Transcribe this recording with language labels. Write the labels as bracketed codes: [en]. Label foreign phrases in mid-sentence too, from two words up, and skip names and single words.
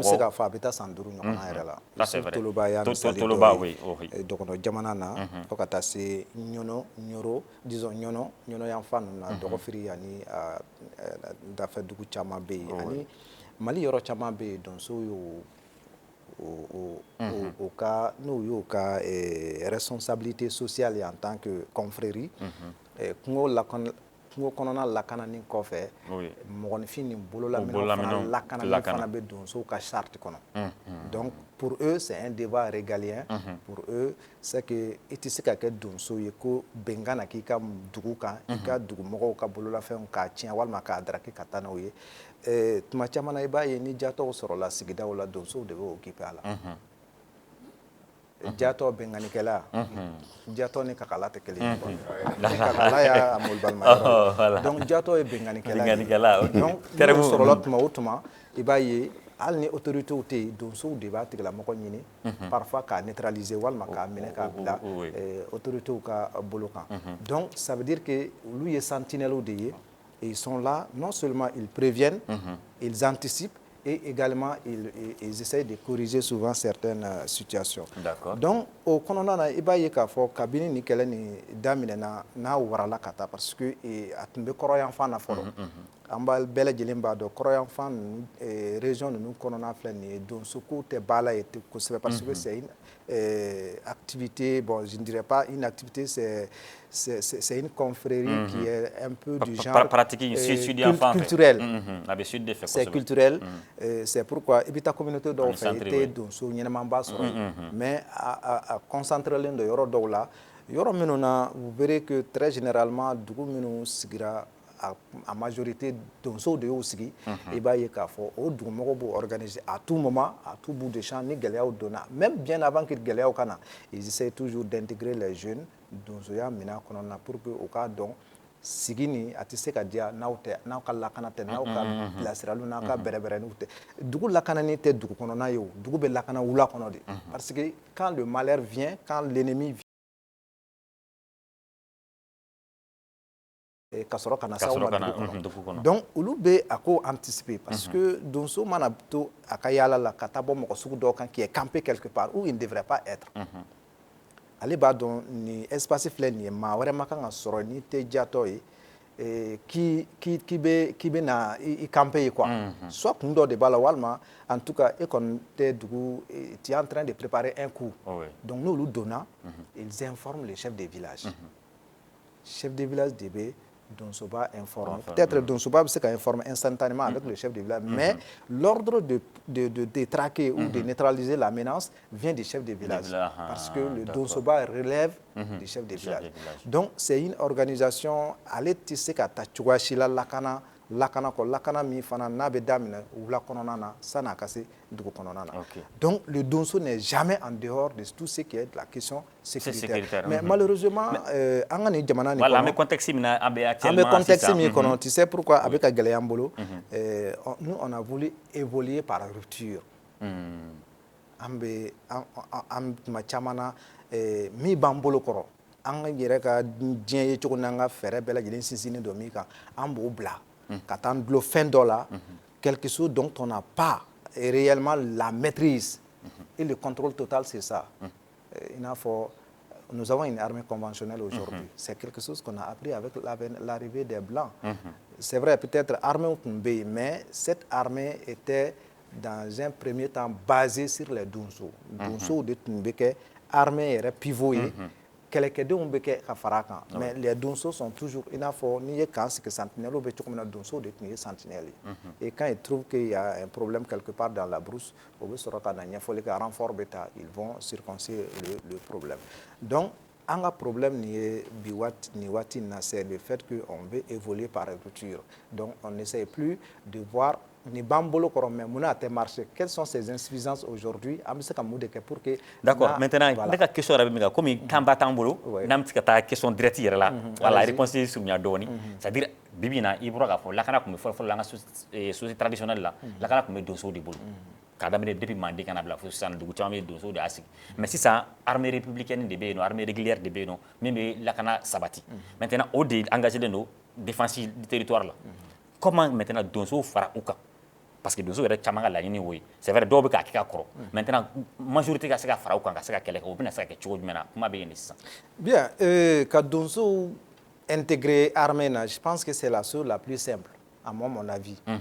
[bm] an bɛ se k'a fɔ a bɛ taa san 5 ɲɔgɔnna yɛrɛ la Toloba y'a misali dɔ ye dɔgɔnɔ jamana na fo ka taa se Ɲɔnɔ Ɲoro disons Ɲɔnɔ yan fan ninnu na Dɔgɔfiri ani dafɛ dugu caman bɛ yen ani Mali yɔrɔ caman bɛ yen donsow y'o n'u y'o ka [fr] responsabilité sociale en tant que confrérie [bm] kungo kungo kɔnɔna lakanani kɔfɛ mɔgɔninfin ni bololaminɛw fana lakanani fana bɛ donsow ka charte kɔnɔ. [fr] Donc pour eux c'est un débat régalien. Pour eux c'est que [bm] i tɛ se ka kɛ donso ye ko bɛnkan na k'i ka dugu kan i ka dugumɔgɔw ka bololafɛnw k'a tiɲɛ walima k'a daraki ka taa n'o ye. Tuma caman na i b'a ye ni jatɔw sɔrɔla sigidaw la donsow de bɛ occuper a la. Jatɔ bɛnkanikɛla jatɔ ni kakala tɛ kelen ye ni kakala y'a mɔli balima donc jatɔ ye bɛnkanikɛla ye donc n'o sɔrɔla tuma o tuma i b'a ye hali ni autorités tɛ yen donsow de b'a tigilamɔgɔ ɲini parfois k'a neutraliser walima k'a minɛ k'a bila autorités ka bolo kan. [fr] Donc ça veut dire que [bm] olu ye sentinelles de ye [fr] et ils sont là non seulement ils préviennent ils anticipent et également ils essayent de corriger souvent certaines situations. [bm] Donc au kɔnɔna na i b'a ye k'a fɔ kabini ni kɛlɛ ni daminɛna n'a warala ka taa [fr] parce que [bm] a tun bɛ kɔrɔyanfan na fɔlɔ an b'a bɛɛ lajɛlen b'a dɔn kɔrɔyanfan ninnu région ninnu kɔnɔna filɛ nin ye donsokow tɛ ba la yen kosɛbɛ parce que [fr] c'est une activité, bon je ne dirais pas une activité, c'est une confrérie qui est un peu du genre culturel. C'est culturel, c'est pourquoi [bm] i bɛ taa communauté dɔw fɛ i tɛ donso ɲɛnɛmanba sɔrɔ yen mais a concentrelen don yɔrɔ dɔw la yɔrɔ minnu na [fr] vous verrez que très [bm] généralement dugu minnu sigira a majorité donsow de y'u sigi i b'a ye k'a fɔ o dugumɔgɔw b'o organiser [fr] à tout moment à tout bout de champ [bm] ni gɛlɛyaw donna [fr] même bien avant que [bm] gɛlɛyaw ka na [fr] ils essaient toujours d'intégrer les jeunes [bm] donsoya minɛn kɔnɔna na [fr] pour que [bm] u k'a dɔn sigi nin a tɛ se ka diya n'aw ka lakana tɛ n'aw ka bilasiraliw n'aw ka bɛrɛbɛrɛniw tɛ dugu lakanani tɛ dugu kɔnɔna ye o dugu bɛ lakana wula kɔnɔ de [fr] parce que quand le malheur vient quand l'ennemi vient [bm] ka sɔrɔ ka na s'aw ma dugu kɔnɔ donc olu bɛ a ko anticiper [fr] parce que [bm] donso mana to a ka yaala la ka taa bɔ mɔgɔ sugu dɔw kan [fr] qui est campé quelque part où il ne devrait pas être [bm] ale b'a dɔn nin espace filɛ nin ye maa wɛrɛ ma kan ka sɔrɔ n'i tɛ jatɔ ye k'i bɛ na i campé ye quoi soit kun dɔ de b'a la walima [fr] en tout cas [bm] e kɔni tɛ dugu [fr] tu es en train de préparer un coup [bm] donc n'olu donna [fr] ils informent les chefs de village chef de village [bm] de bɛ [fr] donsoba informe peut-être donsoba [bm] bɛ se ka [fr] informer instantanément avec le chef de village mais l'ordre de détraquer ou de neutraliser la menace vient du chef de village parce que le donsoba relève du chef de village donc c'est une organisation [bm] ale tɛ se ka taa cogoya si la lakana kɔ lakana min fana n'a bɛ daminɛ wula kɔnɔna na [fr] san'a ka se dugu kɔnɔna na donc le donso n'est jamais en dehors de tout ce qui est de la question sécuritaire mais malheureusement [bm] an ka nin jamana nin kɔnɔ an bɛ contexte min kɔnɔ [fr] tu sais pourquoi [bm] a bɛ ka gɛlɛya an bolo [fr] nous on a voulu évoluer par rupture [bm] an tuma caman na min b'an bolo kɔrɔ an yɛrɛ ka diɲɛ ye cogo n'an ka fɛɛrɛ bɛɛ lajɛlen sinsinnen don min kan an b'o bila ka taa dulon fɛn dɔ la [fr] quelque chose dont on n'a pas réellement la maîtrise et le contrôle total c'est ça [bm] il n'a fɔ [fr] nous avons une armée conventionnelle aujourd'hui c'est quelque chose qu'on a appris avec l'arrivée des blancs c'est vrai peut-être armée [bm] tun bɛ yen [fr] mais cette armée était dans un premier temps basée sur les donsos [bm] donsow de tun bɛ kɛ armée yɛrɛ pivot ye kɛlɛkɛdenw bɛ kɛ ka fara kan [fr] mais les donsos sont toujours [bm] i n'a fɔ n'i ye kan sigi sentinelles bɛ cogo min na donsow de tun ye sentinelles ye [fr] et quand ils trouvent qu'il y a un problème quelque part dans la brousse [bm] o bɛ sɔrɔ ka na ɲɛfɔli kɛ renfort bɛ taa [fr] ils vont circoncer le problème [bm] donc an ka problème nin ye bi nin waati in na [fr] c'est le fait que on veut évoluer par rupture donc on n'essaie plus de voir [bm] ni b'an bolo kɔrɔ [fr] mais [bm] mun na a tɛ marcher [fr] quelles sont ces insuffisances aujourd'hui [bm] an bɛ se ka mun de kɛ [fr] pour que d'accord maintenant [bm] ne ka question yɛrɛ bɛ min kan komi kan ba t'an bolo n'an bɛ se ka taa question direct yɛrɛ la voilà réponse surunya dɔɔni [fr] c'est à dire [bm] bi bi in na i bɔra k'a fɔ lakana tun bɛ fɔlɔ fɔlɔ an ka [fr] société traditionnelle [bm] la lakana tun bɛ donsow de bolo k'a daminɛ depuis manden kana bila fo sisan dugu caman bɛ donsow de y'a sigi mais sisan [fr] armée républicaine [bm] de bɛ yen nɔ [fr] armée régulière [bm] de bɛ yen nɔ min bɛ lakana sabati maintenant o de engagé len don [fr] défense du territoire [bm] la comment maintenant donsow fara u kan parce que donsow yɛrɛ caman ka laɲini y'o ye [fr] c'est vrai [bm] dɔw bɛ k'a kɛ ka kɔrɔ maintenant majorité ka se ka fara u kan ka se ka kɛlɛ kɛ o bɛna se ka kɛ cogo jumɛn na kuma bɛ yen de sisan. [fr] bien [bm] ka donsow [fr] intégrer armée na je pense que c'est la chose la plus simple à mon avis.